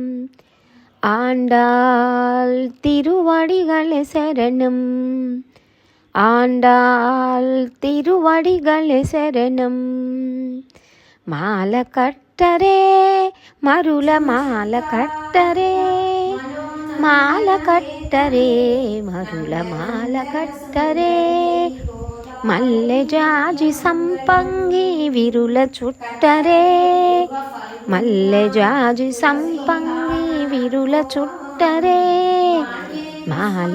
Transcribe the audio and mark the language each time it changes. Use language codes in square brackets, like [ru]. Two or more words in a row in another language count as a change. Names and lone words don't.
[ta] ஆண்டாள் திருவடிகளே சரணம். ஆண்டாள் திருவடிகளே சரணம். [te] మాల కట్టరే మరుల మాల కట్టరే, మాల కట్టరే మరుల మాల కట్టరే, మల్లె జాజి సంపంగి విరుల చుట్టరే, మల్లె జాజి సంపంగి విరుల చుట్టరే, మాల